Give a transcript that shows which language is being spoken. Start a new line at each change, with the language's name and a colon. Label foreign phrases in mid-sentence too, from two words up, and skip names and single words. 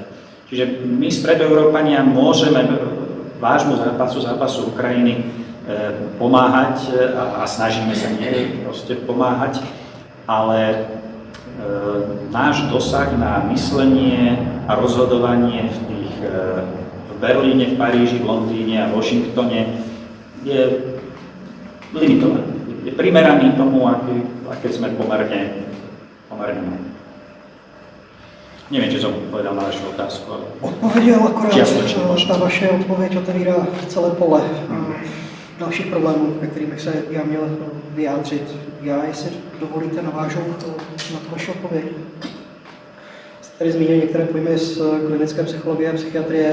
Slovak: Čiže my, Stredoeurópania, môžeme vášmu zápasu Ukrajiny pomáhať a snažíme sa nie proste pomáhať, ale náš dosah na myslenie a rozhodovanie v Berlíne, v Paríži, v Londýne a v Washingtone je limitovaný. Je primeraný tomu, aké sme pomerne Neviem, či som povedal na vašu otázku.
Czech: Odpověděl, akorát ta vaše odpověď otevírá celé pole dalších problémů, ke kterým bych se já měl vyjádřit. Já, jestli dovolíte, navážu na tu vaši odpověď. Jste tady zmínil některé pojmy z klinické psychologie a psychiatrie.